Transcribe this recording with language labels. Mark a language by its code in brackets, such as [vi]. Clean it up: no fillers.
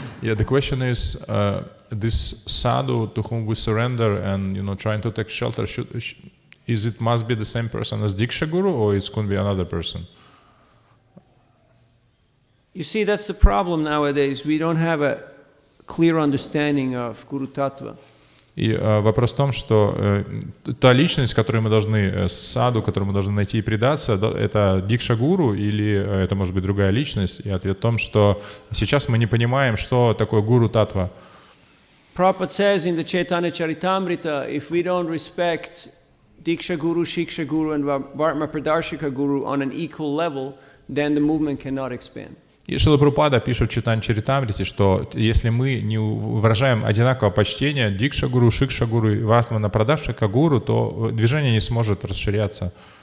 [en] Yeah, the question is, this sadhu to whom we surrender and trying to take shelter, must be the same person as Diksha Guru, or it could be another person? You see, that's the problem nowadays. We don't have a clear understanding of Guru Tattva. [ru] И вопрос в том, что та личность, которую мы должны, саду, которую мы должны найти и предаться, это Дикша Гуру или это может быть другая личность? И ответ в том, что сейчас мы не понимаем, что такое Гуру Татва. [en] Prabhupada says in the Chaitanya Charitamrita, if we don't respect Diksha Guru, Shiksha Guru and Vartma Pradarshika Guru on an equal level, then the movement cannot expand. [ru] И Шрила Прабхупада пишет в Чайтанья Чаритамрите, что если мы не выражаем одинаковое почтение Дикша Гуру, Шикша Гуру и Вартмана Прадаршика Гуру, то движение не сможет расширяться.